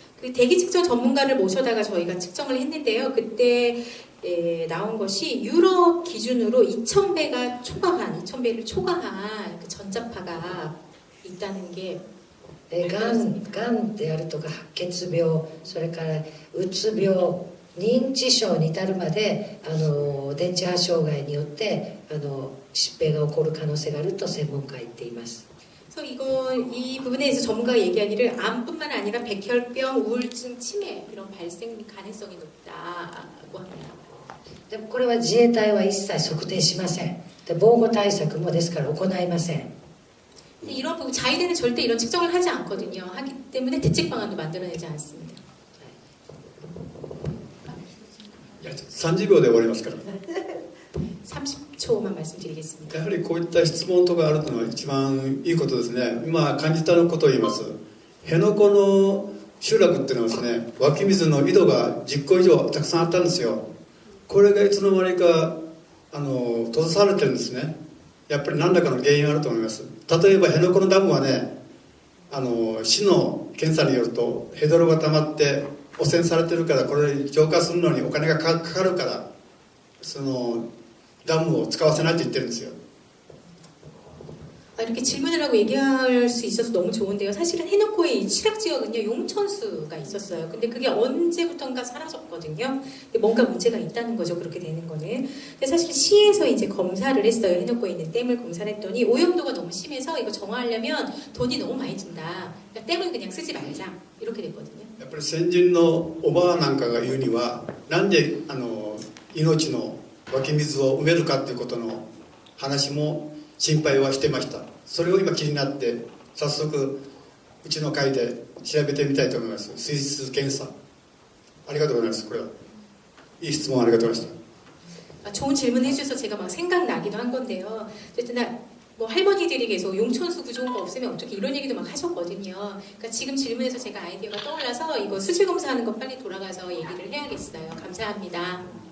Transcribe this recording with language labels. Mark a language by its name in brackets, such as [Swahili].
[Korean] 그 대기 측정 전문가를 모셔다가 저희가 측정을 했는데요. 그때 나온 것이 유럽 기준으로 2000배가 초과한, 2000배를 초과한 그 전자파가 있다는 게 [Japanese] がんであるとか白血病、それからうつ病、認知症に至るまで電磁波障害によって疾病が起こる可能性があると専門家は言っています。 [Korean] 그래서 이 부분에 대해서 전문가가 얘기하기를 암뿐만 아니라 백혈병, 우울증, 치매 이런 발생 가능성이 높다고 합니다. [Japanese] でもこれは自衛隊は一切測定しません。で防護対策もですから行いません。 [Korean] 근데 이런 부분 자위대는 절대 이런 측정을 하지 않거든요. 하기 때문에 대책 방안도 만들어내지 않습니다. [Japanese] 30秒で終わりますから。 [Korean] 30초만 말씀드리겠습니다. [Japanese] やはりこういった質問とかあるのは一番いいことですね。今感じたことを言います。辺野古の集落っていうのはですね、湧き水の井戸が10個以上たくさんあったんですよ。これがいつの間にか閉ざされてるんですね。やっぱり何らかの原因があると思います。例えば辺野古のダムはね、市の検査によるとヘドロが溜まって汚染されてるから、これ浄化するのにお金がかかるから、そのダムを使わせないと言ってるんですよ。 [Korean] 이렇게 질문을 하고 얘기할 수 있어서 너무 좋은데요. 사실은 해놓고의 이 칠학 지역은요, 용천수가 있었어요. 근데 그게 언제부턴가 사라졌거든요. 뭔가 문제가 있다는 거죠. 그렇게 되는 거는. 근데 사실 시에서 이제 검사를 했어요. 해놓고에 있는 댐을 검사를 했더니 오염도가 너무 심해서 이거 정화하려면 돈이 너무 많이 든다. 그러니까 댐을 그냥 쓰지 말자. 이렇게 됐거든요. [Japanese] やっぱり先人のおばあなんかが言うにはなんで命の湧き水を埋めるかっていうことの話も心配はしてました。それを今気になって早速うちの会で調べてみたいと思います。水質検査ありがとうございます。これはいい質問ありがとうございました。 [Korean] 좋은 질문 해주셔서 제가 막 생각나기도 한 건데요. 어쨌든 뭐 할머니들이 계속 용천수 구조인 거 없으면 어떻게 이런 얘기도 막 하셨거든요. 그러니까 지금 질문에서 제가 아이디어가 떠올라서 이거 수질 검사하는 거 빨리 돌아가서 얘기를 해야겠어요. 감사합니다.